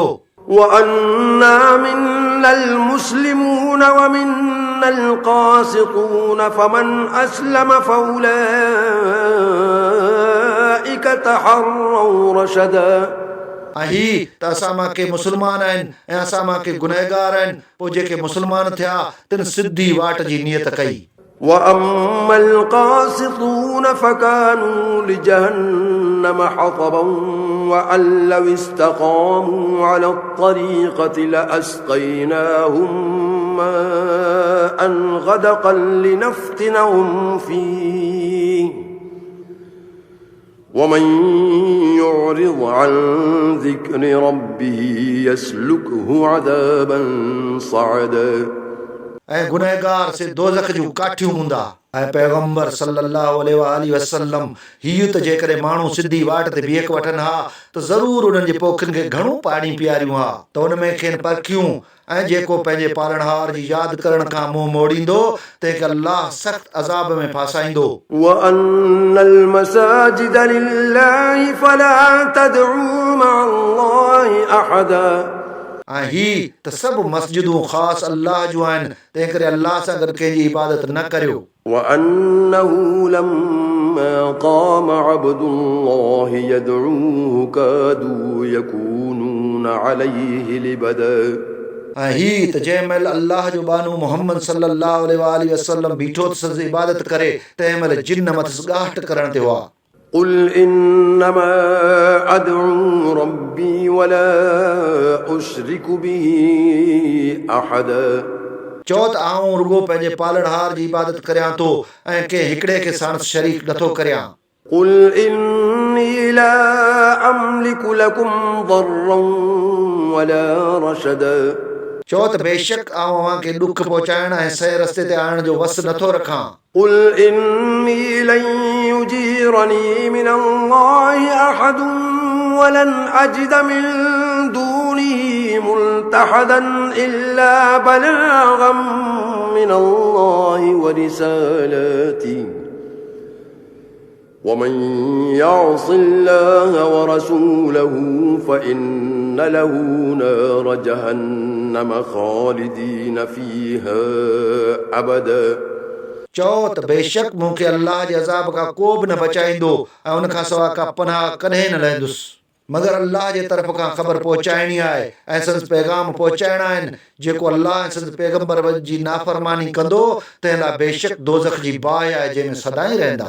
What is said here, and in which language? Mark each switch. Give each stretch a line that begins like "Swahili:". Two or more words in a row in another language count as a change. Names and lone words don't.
Arabic: وأنا منا المسلمون ومنا القاسطون فمن أسلم فأولئك تحروا رشدا
Sindhi: ऐं ही त असां मां के मुस्लमान आहिनि ऐं असां मां के गुनहगार आहिनि, पोइ जेके मुस्लमान थिया तिन सिधी वाट जी नियत कई।
Arabic: وأما القاسطون فكانوا لجهنم حطبا وأن لو استقاموا على الطريقة لأسقيناهم ماء غدقا لنفتنهم فيه ومن يعرض عن ذكر ربه يسلكه عذابا صعدا
Sindhi: ऐं गुनहगार से दोज़ख जूं काठियूं हूंदा ऐं पैगंबर
Arabic: صلى الله عليه وسلم
Sindhi: हीउ त जेकॾहिं माण्हू सिधी वाट ते बीहक वठनि हा त ज़रूरु उन्हनि जे पोखियुनि खे घणो पाणी पीआरियूं हा त उन में खेनि परखियूं ऐं जेको पंहिंजे पालणहार जी यादि करण खां मुंहुं मोड़ींदो तंहिंखे अल्लाह सख़्त अज़ाब में फासाईंदो
Arabic: وأن المساجد لله فلا تدعوا مع الله أحدا
Sindhi: ऐं ही त सभु मस्जिदूं ख़ासि अल्लाह जूं आहिनि तंहिं करे अल्लाह सां गॾु कंहिंजी इबादत न करियो
Arabic: وأنه لما قام عبد الله يدعوه كادوا يكونون عليه لبدا
Sindhi: ऐं ही त जंहिं महिल अल्लाह जो बानू मुहम्मद
Arabic: صلى الله عليه وسلم
Sindhi: बीठो त संदसि इबादत करे तंहिं महिल जिन मथसि ॻाहट करण ते हुआ
Arabic: قل إنما أدعو ربي ولا أشرك به أحدا
Sindhi: चओ त आऊं रुगो पंहिंजे पालणहार जी इबादत करियां थो ऐं कंहिं हिकिड़े खे साणुसि शरीक नथो करियां
Arabic: قل إني لا أملك لكم ضرا ولا رشدا
Sindhi: चओ त बेशक आऊं अव्हां खे ॾुख पहुचाइण ऐं सही रस्ते ते आणण जो वस नथो रखां
Arabic: قل إني لن يجيرني من الله أحد ولن أجد من دونه ملتحدا إلا بلاغا من الله ورسالاته ومن يعص الله ورسوله فإن له نار جهنم خالدين فيها أبدا
Sindhi: चओ त बेशक मूंखे अल्लाह जे अज़ाब खां को बि न बचाईंदो ऐं उन खां सवाइ का पनाह कॾहिं न लहंदुसि मगर अल्लाह जे तरफ़ खां ख़बर पहुचाइणी आहे ऐं संदसि पैगाम पहुचाइणा आहिनि जेको अल्लाह ऐं संदसि पैगंबर जी नाफ़रमानी कंदो तंहिं लाइ बेशक दोज़ख जी बाहि आहे जंहिंमें सदाईं रहंदा